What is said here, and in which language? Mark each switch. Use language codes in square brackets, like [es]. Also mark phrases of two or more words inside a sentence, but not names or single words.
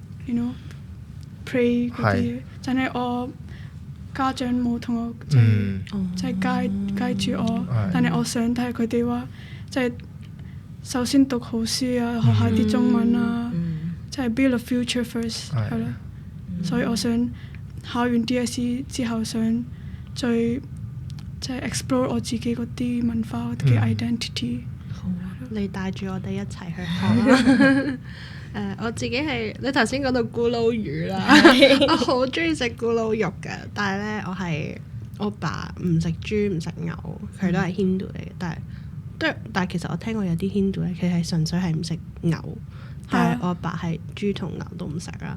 [yue] pray 嗰啲嘢，但係我家長冇同我即係guide住我，但係我想睇佢哋話即係首先讀好書啊，學下啲中文啊，即係 [en] build a future first [yue] 係咯，所以我想考完 DSE 之後想再即係 explore 我自己嗰啲文化嘅 identity。你帶住我哋一齊去學我自己係你頭先講到咕嚕魚啦，我好中意食咕嚕肉㗎，但係咧我爸唔食豬唔食牛，佢都係 Hindu 嚟嘅，但係其實我聽過有啲 Hindu 咧，佢係純粹係唔食牛，但係我爸係豬同牛都唔食啦。